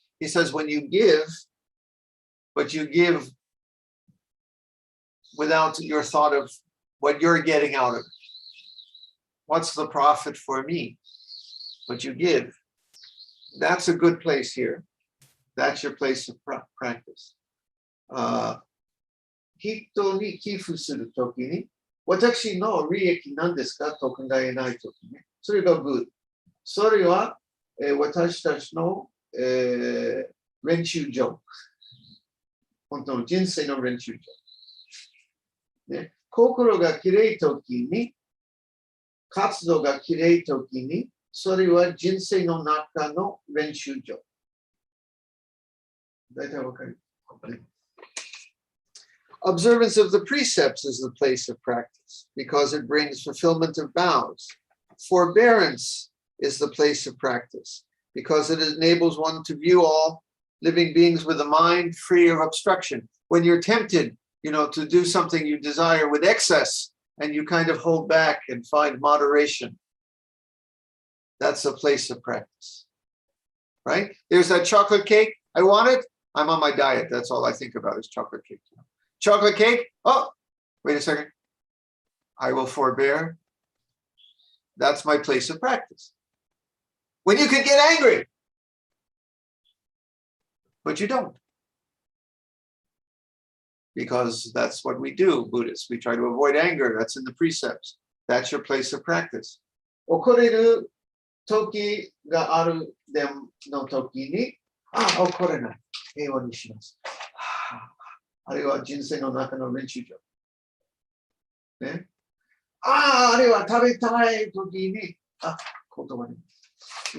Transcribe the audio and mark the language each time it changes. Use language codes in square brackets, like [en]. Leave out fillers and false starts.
[en] He says, when you give, but you give without your thought of what you're getting out of it. What's the profit for me? But you give. That's a good place here. That's your place of practice. [ja] 人に寄付するときに、私の利益なんですかと考えないときね。それがグッド。それは、私たちの、練習場。本当の人生の練習場。ね、心がきれいときに、活動がきれいときに、それは人生の中の練習場。大体わかる。 [en] Observance of the precepts is the place of practice because it brings fulfillment of vows. Forbearance is the place of practice because it enables one to view all living beings with a mind free of obstruction. When you're tempted, you know, to do something you desire with excess and you kind of hold back and find moderation, that's a place of practice, right? There's that chocolate cake. I want it. I'm on my diet. That's all I think about is chocolate cake. Chocolate cake. Oh, wait a second. I will forbear. That's my place of practice. When you could get angry, but you don't. Because that's what we do, Buddhists. We try to avoid anger. That's in the precepts. That's your place of practice. [ja] 怒れる時があるの時に、怒れない。平和にします。あれは人生の中の練習場。ね。あれは食べたい時に、断ります。